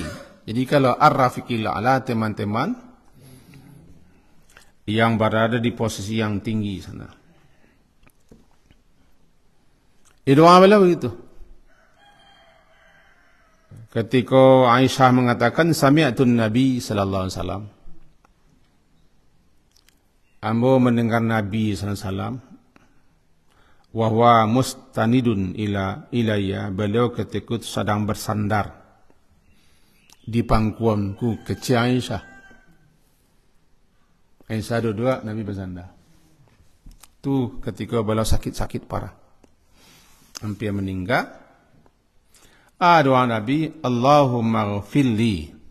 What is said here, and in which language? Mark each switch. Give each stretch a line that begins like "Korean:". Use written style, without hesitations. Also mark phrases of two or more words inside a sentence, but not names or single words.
Indonesian: Jadi kalau
Arabic: الرفيق الأعلى,
Indonesian: teman-teman yang berada di posisi yang tinggi sana. Doa beliau begitu. Ketika Aisyah mengatakan
Arabic: سمعت النبي صلى الله عليه وسلم,
Indonesian: ambo mendengar
Arabic: النبي صلى الله عليه وسلم، وهو مستند إليّ,
Indonesian: beliau ketika sedang bersandar di pangkuanku, kecil Aisyah. Aisyah dua Nabi bersandar. Itu ketika beliau sakit parah, hampir meninggal. Doa Nabi,
Arabic: اللهم اغفر لي.